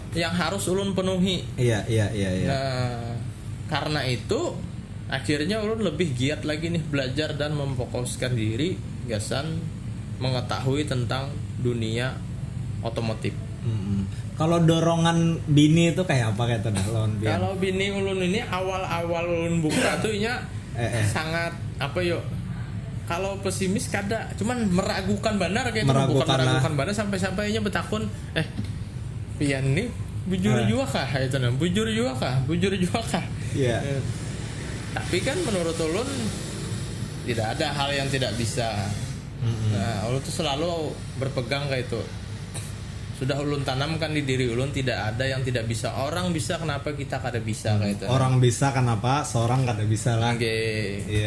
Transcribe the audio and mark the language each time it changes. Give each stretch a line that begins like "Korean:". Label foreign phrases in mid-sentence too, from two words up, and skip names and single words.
Indonesian: yang harus ulun penuhi. Iya. Nah, karena itu akhirnya ulun lebih giat lagi nih belajar dan memfokuskan diri gasan mengetahui tentang dunia otomotif.
Banjar: Kalau dorongan bini itu kayak apa kayak tadi lawan Bian? Kalau bini ulun ini awal-awal ulun buka tuh nya sangat apa yuk? Kalau pesimis kada, cuman meragukan benar kayak itu, bukan meragukan benar sampai-sampainya betakun pian nih bujur juga kah itu nah, bujur juga kah?
Indonesian: Iya. Tapi kan menurut ulun tidak ada hal yang tidak bisa. Nah, ulun tuh selalu berpegang kayak itu. Sudah ulun tanamkan di diri ulun tidak ada yang tidak bisa. Orang bisa kenapa kita kada bisa kayak itu. Orang bisa kenapa seorang kada bisa lah. Iya.